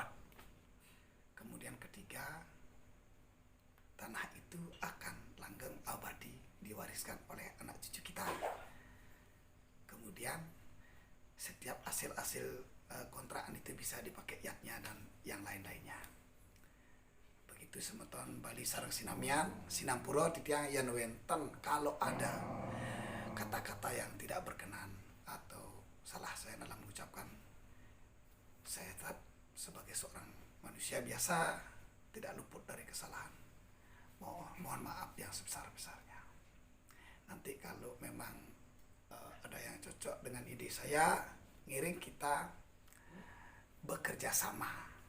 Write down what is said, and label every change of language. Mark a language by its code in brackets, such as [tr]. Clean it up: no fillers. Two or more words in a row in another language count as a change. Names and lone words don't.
[id] Kemudian ketiga, tanah itu akan langgeng abadi, diwariskan oleh anak cucu kita. Kemudian setiap hasil kontrakan itu bisa dipakai yaknya dan yang lain-lainnya. Begitu [ban] semeton Bali sareng sinamian, Sinampura titiang yen wenten [id] kalau ada kata-kata yang tidak berkenan atau salah saya dalam mengucapkan, saya tetap sebagai seorang manusia biasa tidak luput dari kesalahan. Mohon maaf yang sebesar-besarnya. Nanti kalau memang ada yang cocok dengan ide saya, ngiring kita bekerja sama.